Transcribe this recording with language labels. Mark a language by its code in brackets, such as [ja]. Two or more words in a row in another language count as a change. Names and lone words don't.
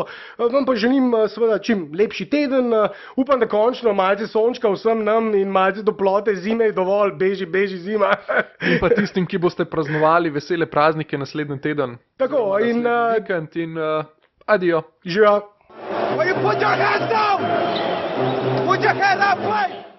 [sl] Vam pa želim seveda čim lepši teden, upam, da končno malce sončka vsem nam in malce toplote, zime je dovolj, beži zima. In pa tistim, ki boste praznovali vesele praznike naslednji teden. Tako, in vikend in adijo. Živijo. [en] Put your hands down! Put your head up, play!